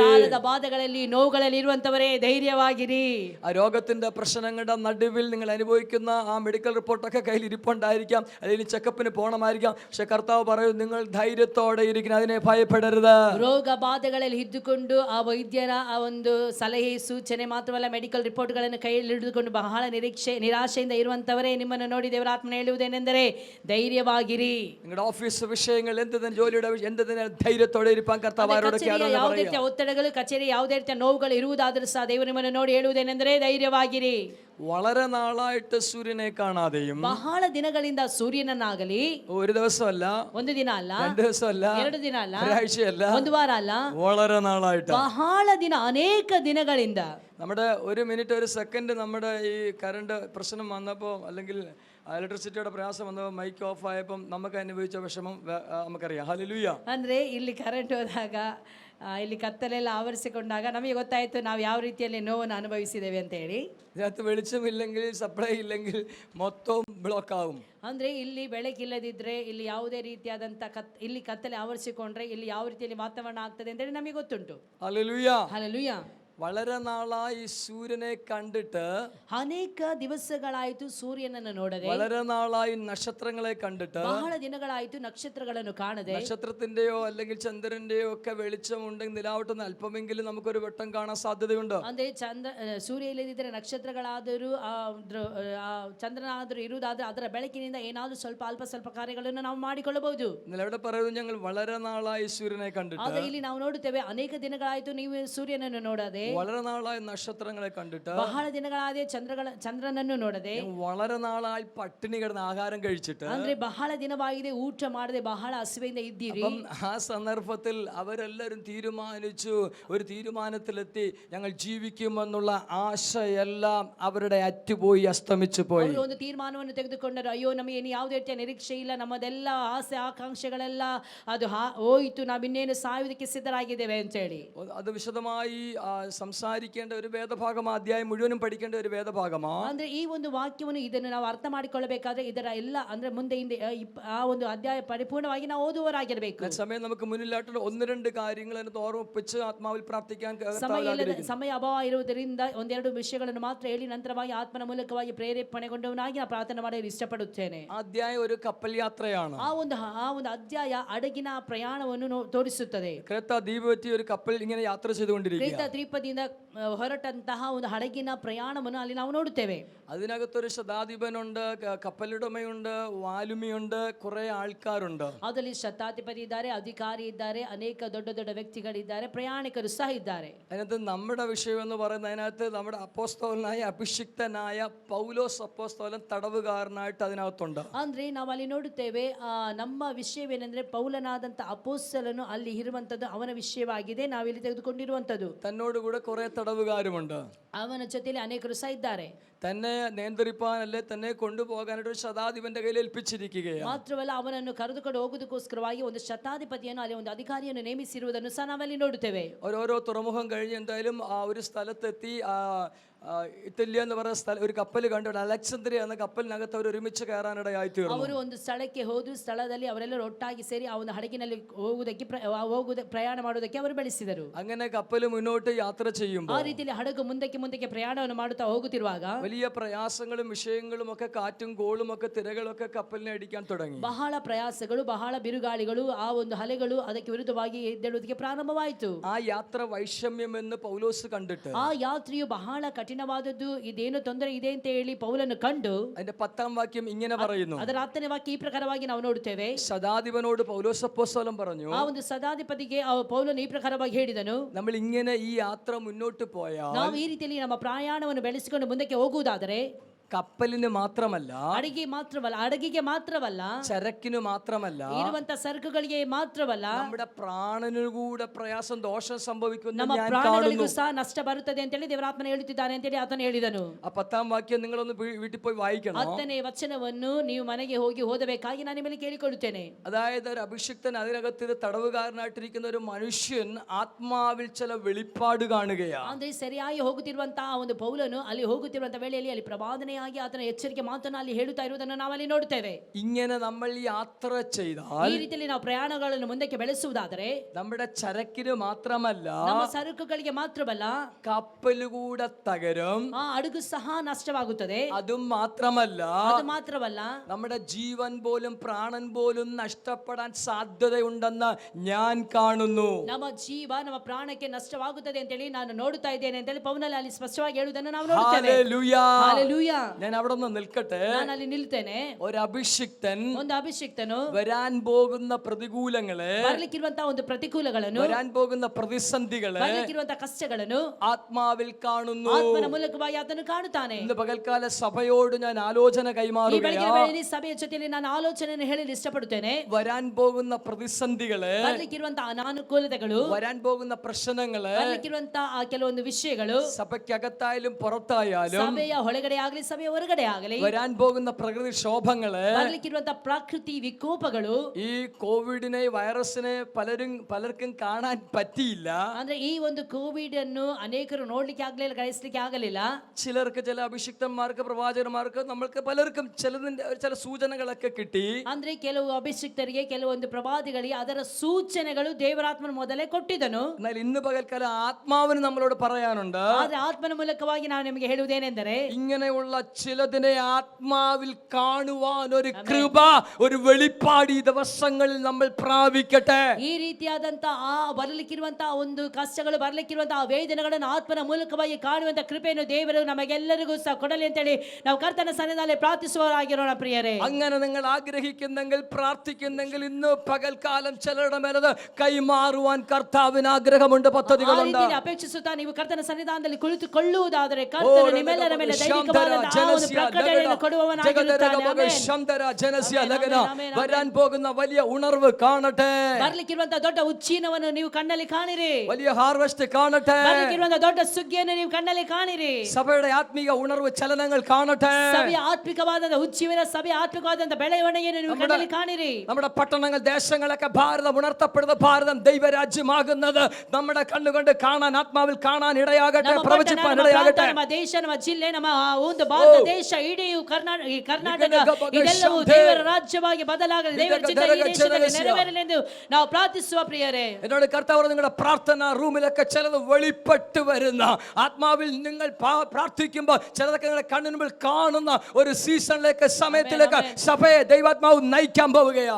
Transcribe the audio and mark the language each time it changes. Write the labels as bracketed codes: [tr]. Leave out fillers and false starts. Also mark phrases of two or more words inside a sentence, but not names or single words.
[kn] ಸಾಲದ ಬಾಧೆಗಳಲ್ಲಿ, ನೋವುಗಳಲ್ಲಿ ಇರುವಂತವರೇ ധൈര്യವಾಗಿರಿ. [ml] ആ രോഗത്തിന്റെ പ്രശ്നങ്ങളുടെ നടുവിൽ നിങ്ങൾ അനുഭവിക്കുന്ന ആ മെഡിക്കൽ റിപ്പോർട്ടൊക്കെ കയ്യിൽ ഇരിപ്പുണ്ടായിരിക്കാം, അല്ലെങ്കിൽ ചെക്കപ്പിന് പോകണമായിരിക്കാം. പക്ഷെ കർത്താവ് പറയും, നിങ്ങൾ ധൈര്യത്തോടെ ഇരിക്കണം, അതിനെ ഭയപ്പെടരുത്. [kn] ರೋಗ ಬಾಧೆಗಳಲ್ಲಿ ಇದ್ದುಕೊಂಡು ಆ ವೈದ್ಯರ ಆ ಒಂದು ಸಲಹೆ ಸೂಚನೆ ಮಾತ್ರವಲ್ಲ, ಮೆಡಿಕಲ್ ರಿಪೋರ್ಟ್ಗಳನ್ನು ಕೈಯಲ್ಲಿ ಹಿಡಿದುಕೊಂಡು ಬಹಳ ನಿರಾಶೆಯಿಂದ ಇರುವಂತವರೇ, ನಿಮ್ಮನ್ನು ನೋಡಿ ದೇವರ ಆತ್ಮನ ಹೇಳುವುದೇನೆಂದರೆ ಧೈರ್ಯವಾಗಿರಿ. [ml] നിങ്ങളുടെ ഓഫീസ് വിഷയങ്ങൾ, എന്ത് തന്നെ ജോലിയുടെ എന്ത് തന്നെ ധൈര്യത്തോടെ ഇരിപ്പാൻ കർത്താവ് ആരോടൊക്കെ [kn] ಯಾವುದೇ ರೀತಿಯ ಒತ್ತಡಗಳು, ಕಚೇರಿ ಯಾವುದೇ ರೀತಿಯ ನೋವುಗಳು ಇರುವುದಾದರೂ ಸಹ ದೇವರು ನಿಮ್ಮನ್ನು ನೋಡಿ ಹೇಳುವುದೇನೆಂದರೆ ಧೈರ್ಯವಾಗಿರಿ. [ml] വളരെ നാളായിട്ട് സൂര്യനെ കാണാതെയും, [kn] ಬಹಳ ದಿನಗಳಿಂದ ಸೂರ್ಯನನ್ನಾಗಲಿ, [ml] ഒരു ദിവസമല്ല, [kn] ಒಂದು ದಿನ ಅಲ್ಲ, [ml] 2 ദിവസമല്ല, [kn] 2 ದಿನ ಅಲ್ಲ, [ml] ഒരാഴ്ചയല്ല, [kn] ಒಂದು ವಾರ ಅಲ್ಲ, [ml] വളരെ നാളായിട്ട്, [kn] ಬಹಳ ದಿನ, ಅನೇಕ ದಿನಗಳಿಂದ. [ml] നമ്മുടെ ഒരു മിനിറ്റ്, ഒരു സെക്കൻഡ് നമ്മുടെ ഈ കറണ്ട് പ്രശ്നം വന്നപ്പോൾ, അല്ലെങ്കിൽ ഇലക്ട്രിസിറ്റിയുടെ പ്രയാസം വന്നപ്പോൾ, [en] mic off [ml] ആയപ്പോൾ നമുക്ക് അനുഭവിച്ച വിഷമം നമുക്കറിയാം. ഹല്ലേലൂയ. [kn] ಅಂದ್ರೆ ಇಲ್ಲಿ ಕರೆಂಟ್ ಹೋದಾಗ, ಇಲ್ಲಿ ಕತ್ತಲೆಲ್ಲ ಆವರಿಸಿಕೊಂಡಾಗ ನಮಗೆ ಗೊತ್ತಾಯಿತು ನಾವು ಯಾವ ರೀತಿಯಲ್ಲಿ ನೋವನ್ನು ಅನುಭವಿಸಿದ್ದೇವೆ ಅಂತ ಹೇಳಿ. [ml] ഇതിനകത്ത് വെളിച്ചമില്ലെങ്കിൽ, സപ്ലൈ ഇല്ലെങ്കിൽ മൊത്തം ബ്ലോക്ക് ആവും. [kn] ಅಂದ್ರೆ ಇಲ್ಲಿ ಬೆಳಕಿಲ್ಲದಿದ್ರೆ, ಇಲ್ಲಿ ಯಾವುದೇ ರೀತಿಯಾದಂಥ ಇಲ್ಲಿ ಕತ್ತಲೆ ಆವರಿಸಿಕೊಂಡ್ರೆ ಇಲ್ಲಿ ಯಾವ ರೀತಿಯಲ್ಲಿ ವಾತಾವರಣ ಆಗ್ತದೆ ಅಂತೇಳಿ ನಮಗೆ ಗೊತ್ತುಂಟು. [ml] ഹല്ലേലൂയ. [kn] ಹಲ್ಲೆಲೂಯಾ. [ml] വളരെ നാളായി സൂര്യനെ കണ്ടിട്ട്, [kn] ಅನೇಕ ದಿವಸಗಳಾಯಿತು ಸೂರ್ಯನನ್ನು ನೋಡದೆ, [ml] വളരെ നാളായി നക്ഷത്രങ്ങളെ കണ്ടിട്ട്, [kn] ಬಹಳ ದಿನಗಳಾಯಿತು ನಕ್ಷತ್ರಗಳನ್ನು ಕಾಣದೆ, [ml] നക്ഷത്രത്തിന്റെയോ അല്ലെങ്കിൽ ചന്ദ്രന്റെയോ ഒക്കെ വെളിച്ചം ഉണ്ടെങ്കിൽ നിലാവട്ടെന്ന് അല്പമെങ്കിലും നമുക്കൊരു വെട്ടം കാണാൻ സാധ്യതയുണ്ട്. [kn] ಅಂದ್ರೆ ಸೂರ್ಯ ಇಲ್ಲದಿದ್ದರೆ ನಕ್ಷತ್ರಗಳಾದರೂ ಚಂದ್ರನಾದರೂ ಇರುವುದಾದ್ರೆ ಅದರ ಬೆಳಕಿನಿಂದ ಏನಾದರೂ ಅಲ್ಪ ಸ್ವಲ್ಪ ಕಾರ್ಯಗಳನ್ನು ನಾವು ಮಾಡಿಕೊಳ್ಳಬಹುದು. [ml] ഇവിടെ പറയുന്നത്, ഞങ്ങൾ വളരെ നാളായി സൂര്യനെ കണ്ടിട്ട്. [kn] ಆದ್ರೆ ಇಲ್ಲಿ ನಾವು ನೋಡುತ್ತೇವೆ, ಅನೇಕ ದಿನಗಳಾಯಿತು ನೀವು ಸೂರ್ಯನನ್ನು ನೋಡದೆ, [ml] വളരെ നാളായി നക്ഷത്രങ്ങളെ കണ്ടിട്ട്, [kn] ಬಹಳ ದಿನಗಳಾದ ಚಂದ್ರನನ್ನು ನೋಡದೆ, [ml] വളരെ നാളായി പട്ടിണി കിടന്ന് ആഹാരം കഴിച്ചിട്ട്, [kn] ಅಂದ್ರೆ ಬಹಳ ದಿನವಾಗಿದೆ ಊಟ ಮಾಡದೆ ಬಹಳ ಹಸಿವೆಯಿಂದ ಇದ್ದೀರಿ. [ml] ആ സന്ദർഭത്തിൽ അവരെല്ലാവരും തീരുമാനിച്ചു, ഒരു തീരുമാനത്തിലെത്തി, ഞങ്ങൾ ജീവിക്കുമെന്നുള്ള ആശയെല്ലാം അവരുടെ അറ്റുപോയി, അസ്തമിച്ചു പോയി. [kn] ಅವರು ಒಂದು ತೀರ್ಮಾನವನ್ನು ತೆಗೆದುಕೊಂಡರು, ಅಯ್ಯೋ ನಮಗೆ ಇನ್ನು ಯಾವುದೇ ರೀತಿಯ ನಿರೀಕ್ಷೆ ಇಲ್ಲ, ನಮ್ಮದೆಲ್ಲ ಆಸೆ ಆಕಾಂಕ್ಷೆಗಳೆಲ್ಲ ಅದು ಹೋಯಿತು, ನಾವಿನ್ನೇನು ಸಾಯುವುದಕ್ಕೆ ಸಿದ್ಧರಾಗಿದ್ದೇವೆ ಅಂತ ಹೇಳಿ. [ml] അത് വിശദമായി സംസാരിക്കേണ്ട ഒരു വേദഭാഗമാണ്, അധ്യായം മുഴുവനും പഠിക്കേണ്ട ഒരു വേദഭാഗമാണ്. [kn] ಅಂದ್ರೆ ಈ ಒಂದು ವಾಕ್ಯವನ್ನು, ಇದನ್ನು ನಾವು ಅರ್ಥ ಮಾಡಿಕೊಳ್ಳಬೇಕಾದ್ರೆ ಇದರ ಎಲ್ಲ ಅಂದ್ರೆ ಮುಂದೆ ಹಿಂದೆ ಆ ಒಂದು ಅಧ್ಯಾಯ ಪರಿಪೂರ್ಣವಾಗಿ ನಾವು ಓದುವವರಾಗಿರಬೇಕು. [ml] സമയം നമുക്ക് മുന്നിലായിട്ട് 1-2 കാര്യങ്ങൾ അതിനകത്ത് ഓർമ്മിപ്പിച്ച് ആത്മാവിൽ പ്രാർത്ഥിക്കാൻ [kn] ಸಮಯ ಅಭಾವ ಇರುವುದರಿಂದ 1-2 ವಿಷಯಗಳನ್ನು ಮಾತ್ರ ಹೇಳಿ ನಂತರವಾಗಿ ಆತ್ಮನ ಮೂಲಕವಾಗಿ ಪ್ರೇರೇಪಣೆಗೊಂಡವನಾಗಿ ನಾನು ಪ್ರಾರ್ಥನೆ ಮಾಡಲು ಇಷ್ಟಪಡುತ್ತೇನೆ. [ml] ಅಧ್ಯಾಯ ഒരു കപ്പൽ യാത്രയാണ്. [kn] ಆ ಒಂದು ಅಧ್ಯಾಯ ಹಡಗಿನ ಪ್ರಯಾಣವನ್ನು ತೋರಿಸುತ್ತದೆ. [ml] ಕ್ರೇತ ദ്വീപത്തിൽ ഒരു കപ്പൽ ഇങ്ങനെ യാത്ര ചെയ്തുകൊണ്ടിരിക്കുക. [kn] ಕ್ರೇತ ದ್ವೀಪದಿಂದ ಹೊರಟಂತಹ ಒಂದು ಹಡಗಿನ ಪ್ರಯಾಣವನ್ನು ಅಲ್ಲಿ ನಾವು ನೋಡುತ್ತೇವೆ. [ml] അതിനകത്തൊരു ശതാധിപനുണ്ട്, കപ്പലുടമയുണ്ട്, വാലുമിയുണ്ട്, കുറെ ആൾക്കാരുണ്ട്. [kn] ಅದರಲ್ಲಿ ಶತಾಧಿಪತಿ ಇದ್ದಾರೆ, ಅಧಿಕಾರಿ ಇದ್ದಾರೆ, ಅನೇಕ ದೊಡ್ಡ ದೊಡ್ಡ ವ್ಯಕ್ತಿಗಳಿದ್ದಾರೆ, ಪ್ರಯಾಣಿಕರು ಸಹ ಇದ್ದಾರೆ. [ml] അതിനകത്ത് നമ്മുടെ വിഷയം എന്ന് പറയുന്നത്, അതിനകത്ത് നമ്മുടെ അപ്പോസ്തലനായ അഭിഷിക്തനായ പൗലോസ് അപ്പോസ്തലൻ തടവുകാരനായിട്ട് അതിനകത്തുണ്ട്. [kn] ಅಂದ್ರೆ ನಾವು ಅಲ್ಲಿ ನೋಡುತ್ತೇವೆ, ನಮ್ಮ ವಿಷಯವೇನೆಂದ್ರೆ ಪೌಲನಾದಂತ ಅಪೊಸ್ತಲನು ಅಲ್ಲಿ ಇರುವಂತದ್ದು ಅವನ ವಿಷಯವಾಗಿದೆ, ನಾವಿಲ್ಲಿ ತೆಗೆದುಕೊಂಡಿರುವಂತದ್ದು. [ml] തന്നോട് കൂടെ കുറെ തടവുകാരുമുണ്ട്. [kn] ಅವನ ಜೊತೆಯಲ್ಲಿ ಅನೇಕರು ಸಹ ಇದ್ದಾರೆ. [ml] തന്നെ നിയന്ത്രിപ്പാനല്ലേ, തന്നെ കൊണ്ടുപോകാനായിട്ട് ഒരു ശതാധിപന്റെ കയ്യിൽ ഏൽപ്പിച്ചിരിക്കുകയാണ്. [kn] ಮಾತ್ರವಲ್ಲ, ಅವನನ್ನು ಕರೆದುಕೊಂಡು ಹೋಗುವುದಕ್ಕೋಸ್ಕರವಾಗಿ ಒಂದು ಶತಾಧಿಪತಿಯನ್ನು, ಅಲ್ಲಿ ಒಂದು ಅಧಿಕಾರಿಯನ್ನು ನೇಮಿಸಿರುವುದನ್ನು ಸಹ ನಾವಲ್ಲಿ ನೋಡುತ್ತೇವೆ. [ml] ഓരോ തുറമുഖം കഴിഞ്ഞ് എന്തായാലും ആ ഒരു സ്ഥലത്തെത്തി, ഇറ്റലിയ എന്ന് പറയുന്ന സ്ഥലം, ഒരു കപ്പൽ കണ്ടു. അലക്സാന്ദ്രിയ എന്ന കപ്പലിനകത്ത് അവർ ഒരുമിച്ച് കയറാനിടയായി തീർന്നു. [kn] ಅವರು ಒಂದು ಸ್ಥಳಕ್ಕೆ ಹೋದ ಸ್ಥಳದಲ್ಲಿ ಅವರೆಲ್ಲರೂ ಒಟ್ಟಾಗಿ ಸೇರಿ ಆ ಒಂದು ಹಡಗಿನಲ್ಲಿ ಪ್ರಯಾಣ ಮಾಡುವುದಕ್ಕೆ ಅವರು ಬೆಳೆಸಿದರು. [ml] അങ്ങനെ കപ്പൽ മുന്നോട്ട് യാത്ര യാത്ര [kn] ಆ [ml] ചെയ്യുമ്പോൾ [kn] ರೀತಿಯಲ್ಲಿ ಹಡಗು ಮುಂದಕ್ಕೆ ಪ್ರಯಾಣವನ್ನು ಮಾಡುತ್ತಾ ಹೋಗುತ್ತಿರುವಾಗ [ml] വലിയ പ്രയാസങ്ങളും വിഷയങ്ങളും ഒക്കെ കാറ്റും കോളും ഒക്കെ തിരകളൊക്കെ കപ്പലിനെ അടിക്കാൻ തുടങ്ങി. [kn] ಬಹಳ ಪ್ರಯಾಸಗಳು, ಬಹಳ ಬಿರುಗಾಳಿಗಳು, ಆ ಒಂದು ಅಲೆಗಳು ಅದಕ್ಕೆ ವಿರುದ್ಧವಾಗಿ ಎದ್ದೇಳುವುದಕ್ಕೆ ಪ್ರಾರಂಭವಾಯಿತು. [ml] ആ യാത്ര വൈഷമ്യം എന്ന് പൗലോസ് കണ്ടിട്ട് [kn] ಆ ಯಾತ್ರೆಯು ಬಹಳ ಕಠಿಣವಾದದ್ದು, ಇದೇನು ತೊಂದರೆ ಇದೆ ಅಂತ ಹೇಳಿ ಪೌಲನು ಕಂಡು [ml] അതിന്റെ 10ാം വാക്യം ഇങ്ങനെ പറയുന്നു. [kn] ಅದರ 10ನೇ ವಾಕ್ಯ ಈ ಪ್ರಕಾರವಾಗಿ ನಾವು ನೋಡುತ್ತೇವೆ. [ml] ശതാധിപനോട് പൗലോസ് അപ്പോസ്തലൻ പറഞ്ഞു, [kn] ಆ ಒಂದು ಸದಾಧಿಪತಿಗೆ ಪೌಲನು ಈ ಪ್ರಕಾರವಾಗಿ ಹೇಳಿದನು, [ml] നമ്മൾ ഇങ്ങനെ ഈ യാത്ര മുന്നോട്ട് പോയാൽ [kn] ನಾವು ಈ ರೀತಿಯಲ್ಲಿ ನಮ್ಮ ಪ್ರಯಾಣವನ್ನು ಬೆಳೆಸಿಕೊಂಡು ಮುಂದಕ್ಕೆ ಹೋಗುವುದಾದರೆ [ml] കപ്പലിന് മാത്രമല്ല, [kn] ಹಡಗಿಗೆ ಮಾತ್ರವಲ್ಲ, [ml] ചരക്കിന് മാത്രമല്ല, [kn] ಇರುವಂತ ಸರಕುಗಳಿಗೆ ಮಾತ್ರವಲ್ಲ, [ml] നമ്മുടെ പ്രാണനു കൂടെ പ്രയാസം ദോഷം സംഭവിക്കുന്നു [kn] ನಮ್ಮ [ml] ഞാൻ [kn] ಪ್ರಾಣಗಳಿಗೂ [ml] കാണുന്നു. [kn] ಸಹ ನಷ್ಟ ಬರುತ್ತದೆ ಅಂತ ಹೇಳಿ ದೇವರಾತ್ಮನ ಹೇಳುತ್ತಿದ್ದಾನೆ ಅಂತ ಹೇಳಿ ಆತನು ಹೇಳಿದನು. [ml] ആ 10ാം വാക്യം നിങ്ങളൊന്ന് വീട്ടിൽ പോയി വായിക്കണം. [kn] 10ನೇ ವಚನವನ್ನು ನೀವು ಮನೆಗೆ ಹೋಗಿ ಓದಬೇಕಾಗಿ ನಾನು ನಿಮ್ಮಲ್ಲಿ ಕೇಳಿಕೊಳ್ಳುತ್ತೇನೆ. [ml] അതായത് ഒരു അഭിഷിക്തൻ അതിനകത്ത് തടവുകാരനായിട്ടിരിക്കുന്ന ഒരു മനുഷ്യൻ ആത്മാവിൽ ചില വെളിപ്പാട് കാണുകയാണ്. [kn] ಅಂದ್ರೆ ಸರಿಯಾಗಿ ಹೋಗುತ್ತಿರುವಂತಹ ಒಂದು ಪೌಲನು ಅಲ್ಲಿ ಹೋಗುತ್ತಿರುವಂತಹ ವೇಳೆಯಲ್ಲಿ ಅಲ್ಲಿ ಪ್ರವಾದನೆಯಾಗಿ ಆತನ ಎಚ್ಚರಿಕೆ ಮಾತನ್ನು ಅಲ್ಲಿ ಹೇಳುತ್ತಾ ಇರುವುದನ್ನು ನಾವು ಅಲ್ಲಿ ನೋಡುತ್ತೇವೆ. [ml] ഇങ്ങനെ നമ്മൾ യാത്ര ചെയ്താൽ, [kn] ಈ ರೀತಿಯಲ್ಲಿ ನಾವು ಪ್ರಯಾಣಗಳನ್ನು ಮುಂದಕ್ಕೆ ಬೆಳೆಸುವುದಾದರೆ [ml] നമ്മുടെ ചരക്കിന് മാത്രമല്ല, [kn] ನಮ್ಮ ಸರಕುಗಳಿಗೆ ಮಾತ್ರವಲ್ಲ, [ml] കപ്പൽ കൂടെ തകരും. [kn] ಆ ಹಡಗು ಸಹ ನಷ್ಟವಾಗುತ್ತದೆ. [ml] അതും മാത്രമല്ല, [kn] ಅದು ಮಾತ್ರವಲ್ಲ, [ml] നമ്മുടെ ജീവൻ പോലും പ്രാണൻ പോലും നഷ്ടപ്പെടാൻ സാധ്യതയുണ്ടെന്ന് ഞാൻ കാണുന്നു. [kn] ನಮ್ಮ ಜೀವ, ನಮ್ಮ ಪ್ರಾಣಕ್ಕೆ ನಷ್ಟವಾಗುತ್ತದೆ ಅಂತ ಹೇಳಿ ನಾನು ನೋಡುತ್ತಾ ಇದ್ದೇನೆ ಅಂತ ಹೇಳಿ ಪೌಲನು ಅಲ್ಲಿ ಸ್ಪಷ್ಟವಾಗಿ ಹೇಳುವುದನ್ನು ನಾವು ನೋಡುತ್ತೇವೆ. [ml] ഹല്ലേലൂയ. [kn] ಹಲ್ಲೆಲೂಯಾ. [ml] ഞാൻ അവിടെ നിന്ന് നിൽക്കട്ടെ. [kn] ನಾನು ಅಲ್ಲಿ ನಿಲ್ತೇನೆ. [ml] ഒരു അഭിഷിക്തൻ [kn] ಒಂದು ಅಭಿಷಿಕ್ತನು [ml] വരാൻ പോകുന്ന പ്രതികൂലങ്ങളെ, [kn] ಬರ್ಲಿಕ್ಕಿರುವಂತಹ ಒಂದು ಪ್ರತಿಕೂಲಗಳನ್ನು, [ml] വരാൻ പോകുന്ന പ്രതിസന്ധികളെ [kn] ಬರ್ಲಿಕ್ಕಿರುವಂತಹ ಕಷ್ಟಗಳನ್ನು [ml] ആത്മാവിൽ കാണുന്നു. [kn] ಆತ್ಮನ ಮೂಲಕವಾಗಿ ಆತನು ಕಾಣುತ್ತಾನೆ. [ml] ഇന്ന് പകൽക്കാല സഭയോട് ഞാൻ ആലോചന [kn] ಈ ಬೆಳಗಿನ [ml] കൈമാറുകയാണ്. [kn] ವೇಳೆಯಲ್ಲಿ ಸಭೆಯ ಜೊತೆಯಲ್ಲಿ ನಾನು ಆಲೋಚನೆಯನ್ನು ಹೇಳಲು ಇಷ್ಟಪಡುತ್ತೇನೆ. [ml] വരാൻ പോകുന്ന പ്രതിസന്ധികളെ, [kn] ಬರ್ಲಿಕ್ಕಿರುವಂತಹ ಅನಾನುಕೂಲತೆಗಳು, [ml] വരാൻ പോകുന്ന പ്രശ്നങ്ങളെ [kn] ಬರ್ಲಿಕ್ಕಿರುವಂತಹ ಆ ಕೆಲವೊಂದು ವಿಷಯಗಳು, [ml] സഭയ്ക്കകത്തായാലും പുറത്തായാലും, [kn] ಸಭೆಯ ಒಳಗಡೆ ಆಗಲಿ ಸಭೆಯ ಹೊರಗಡೆ ಆಗಲಿ, [ml] വരാൻ പോകുന്ന പ്രകൃതി ക്ഷോഭങ്ങളെ, [kn] ಬರ್ಲಿಕ್ಕಿರುವಂತಹ ಪ್ರಕೃತಿ ವಿಕೋಪಗಳು, [ml] ഈ കോവിഡിനെ, വൈറസിനെ പലർക്കും കാണാൻ പറ്റിയില്ല. [kn] ಅಂದ್ರೆ ಈ ಒಂದು ಕೋವಿಡ್ ಅನ್ನು ಅನೇಕರು ನೋಡ್ಲಿಕ್ಕೆ ಆಗ್ಲಿಲ್ಲ, ಗ್ರಹಿಸ್ಲಿಕ್ಕೆ ಆಗಲಿಲ್ಲ. [ml] ചിലർക്ക്, ചില അഭിഷിക്തന്മാർക്ക്, പ്രവാചകന്മാർക്ക്, നമ്മൾക്ക് പലർക്കും ചില സൂചനകളൊക്കെ കിട്ടി. [kn] ಅಂದ್ರೆ ಕೆಲವು ಅಭಿಷಿಕ್ತರಿಗೆ, ಕೆಲವೊಂದು ಪ್ರವಾದಿಗಳಿಗೆ ಅದರ ಸೂಚನೆಗಳು ದೇವರಾತ್ಮನ ಮೊದಲೇ ಕೊಟ್ಟಿದ್ದನು. [ml] എന്നാൽ ഇന്ന് പകൽക്കാല ആത്മാവിന് നമ്മളോട് പറയാനുണ്ട്, [kn] ಆದ್ರೆ ಆತ್ಮನ ಮೂಲಕವಾಗಿ ನಾವು ನಿಮಗೆ ಹೇಳುವುದೇನೆಂದರೆ, [ml] ഇങ്ങനെയുള്ള ചിലതിനെ ആത്മാവിൽ കാണുവാൻ ഒരു കൃപ, ഒരു വെളിപ്പാട് ഈ ദിവസങ്ങളിൽ നമ്മൾ പ്രാപിക്കട്ടെ. [kn] ಈ ರೀತಿಯಾದಂತಹ ಆ ಬರಲಿಕ್ಕಿರುವಂತಹ ಒಂದು ಕಷ್ಟಗಳು, ಬರಲಿಕ್ಕಿರುವಂತಹ ವೇದನೆಗಳನ್ನು ಆತ್ಮನ ಮೂಲಕವಾಗಿ ಕಾಣುವಂತಹ ಕೃಪೆಯನ್ನು ದೇವರು ನಮಗೆಲ್ಲರಿಗೂ ಸಹ ಕೊಡಲಿ ಅಂತೇಳಿ ನಾವು ಕರ್ತನ ಸನ್ನಿಧಾನದಲ್ಲಿ ಪ್ರಾರ್ಥಿಸುವವರಾಗಿರೋಣ ಪ್ರಿಯರೇ. [ml] അങ്ങനെ നിങ്ങൾ ആഗ്രഹിക്കുന്നെങ്കിൽ, പ്രാർത്ഥിക്കുന്നെങ്കിൽ ഇന്ന് പകൽക്കാലം ചിലരുടെ മേലത് കൈമാറുവാൻ കർത്താവിന് ആഗ്രഹമുണ്ട്, പദ്ധതികളുണ്ട്. [kn] ಅಪೇಕ್ಷಿಸುತ್ತಾ ನೀವು ಕರ್ತನ ಸನ್ನಿಧಾನದಲ್ಲಿ ಕುಳಿತುಕೊಳ್ಳುವುದಾದರೆ ಕರ್ತನು ನಿಮ್ಮೆಲ್ಲರ ಮೇಲೆ ದೈವಿಕವಾದಂತಹ ಆ ಒಂದು ಪ್ರಕಟಣೆಯನ್ನು ಕೊಡುವವನಾಗಿರುತ್ತಾನೆ. [ml] വരാൻ പോകുന്ന വലിയ ഉണർവ് കാണട്ടെ. [kn] ಬರ್ಲಿಕ್ಕಿರುವಂತಹ ದೊಡ್ಡ ಉಚ್ಚೀನವನ್ನು ನೀವು ಕಣ್ಣಲ್ಲಿ ಕಾಣಿರಿ. [ml] വലിയ ഹാർവസ്റ്റ് കാണട്ടെ. [kn] ಬರ್ಲಿಕ್ಕಿರುವಂತಹ ದೊಡ್ಡ ಸುಗ್ಗಿಯನ್ನು ನೀವು ಕಣ್ಣಲ್ಲಿ ಕಾಣಿರಿ. [ml] സഭയുടെ ആത്മീക ഉണർവ് ചലനങ്ങൾ കാണട്ടെ. [kn] ಸಭೆಯ ಆತ್ಮಿಕವಾದ ಉಚ್ಚೀನ, ಸಭೆಯ ಆತ್ಮಿಕವಾದಂತ ಬೆಳವಣಿಗೆಯನ್ನು ನೀವು ಕಣ್ಣಲ್ಲಿ ಕಾಣಿರಿ. [ml] നമ്മുടെ പട്ടണങ്ങൾ, ദേശങ്ങളൊക്കെ ഭാരതം ഉണർത്തപ്പെടുന്നത്, ഭാരതം ദൈവരാജ്യമാകുന്നത് നമ്മുടെ കണ്ണുകൊണ്ട് കാണാൻ, ആത്മാവിൽ കാണാൻ ഇടയാകട്ടെ, പ്രവചിപ്പാൻ ഇടയാകട്ടെ. [kn] ನಮ್ಮ ದೇಶ, ನಮ್ಮ ಜಿಲ್ಲೆ, ನಮ್ಮ ಒಂದು ಭಾರತ ದೇಶ, ಇಡೀ ಕರ್ನಾಟಕ ಇದೆಲ್ಲವೂ ದೇವರ ರಾಜ್ಯವಾಗಿ ಬದಲಾಗಲಿ, ದೇವರ ಚಿತ್ತ ಈ ದೇಶದಲ್ಲಿ ನೆರವೇರಲಿ ಎಂದು ನಾವು ಪ್ರಾರ್ಥಿಸುವ ಪ್ರಿಯರೇ. [ml] എന്നോട് കർത്താവ് നിങ്ങളുടെ പ്രാർത്ഥനാ റൂമിലൊക്കെ ചിലത് വെളിപ്പെട്ട് വരുന്ന, ആത്മാവിൽ നിങ്ങൾ പ്രാർത്ഥിക്കുമ്പോൾ ചിലതൊക്കെ നിങ്ങളുടെ കണ്ണിന് മുമ്പിൽ കാണുന്ന ഒരു സീസണിലേക്ക്, സമയത്തിലേക്ക് സഭയെ ദൈവാത്മാവ് നയിക്കാൻ പോവുകയാണ്.